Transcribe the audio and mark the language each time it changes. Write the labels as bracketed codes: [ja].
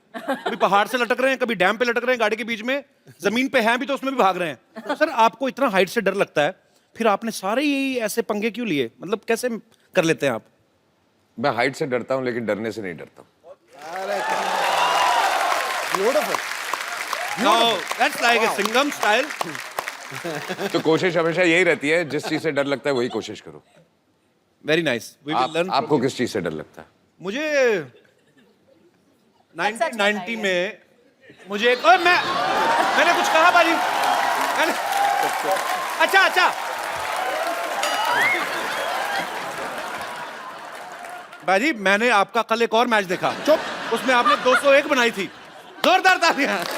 [hi] कभी पहाड़ से लटक रहे हैं, कभी डैम पे लटक रहे हैं, गाड़ी के बीच में, जमीन पे हैं भी तो उसमें भी भाग रहे हैं। तो सर आपको इतना हाइट से डर लगता है, फिर आपने सारे ही ऐसे पंगे क्यों लिए? मतलब कैसे कर लेते हैं आप? मैं हाइट से डरता हूँ लेकिन डरने से नहीं डरता। [en] No, that's like a Singham style. [hi] तो कोशिश हमेशा यही रहती है, जिस चीज से डर लगता है वही कोशिश करो। [en] Very nice. We will learn. [hi] आपको किस चीज से डर लगता है? मुझे 1990 में मुझे एक, मैंने कुछ कहा बाजी, मैंने अच्छा बाजी, मैंने आपका कल एक और मैच देखा, चुप, उसमें आपने 201 बनाई थी, जोरदार तालियां।